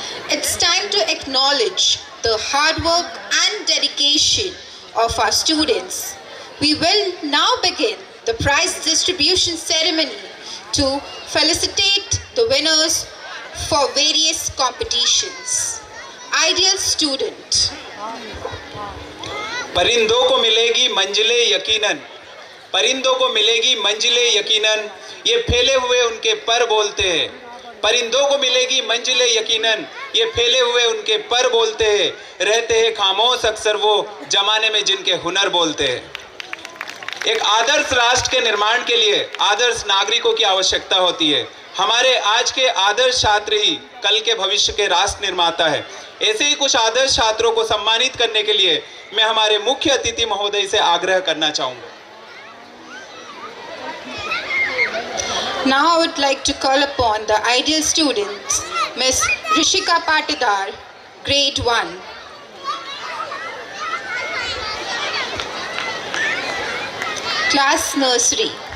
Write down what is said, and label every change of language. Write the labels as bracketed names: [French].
[English] It's time to acknowledge the hard work and dedication of our students. We will now begin the prize distribution ceremony to felicitate the winners for various competitions. Ideal student. [Hindi] परिंदों को मिलेगी मंजिलें यकीनन, परिंदों को मिलेगी मंजिलें यकीनन, ये फैले हुए उनके पर बोलते हैं। परिंदों को मिलेगी मंजिलें यकीनन, ये फैले हुए उनके पर बोलते हैं। रहते हैं खामोश अक्सर वो जमाने में जिनके हुनर बोलते हैं। एक आदर्श राष्ट्र के निर्माण के लिए आदर्श नागरिकों की आवश्यकता होती है। हमारे आज के आदर्श छात्र ही कल के भविष्य के राष्ट्र निर्माता है। ऐसे ही कुछ आदर्श छात्रों को सम्मानित करने के लिए मैं हमारे मुख्य अतिथि महोदय से आग्रह करना चाहूंगा। [English] Now I would like to call upon the ideal students, Miss Rishika Patidar, Grade 1. Class Nursery.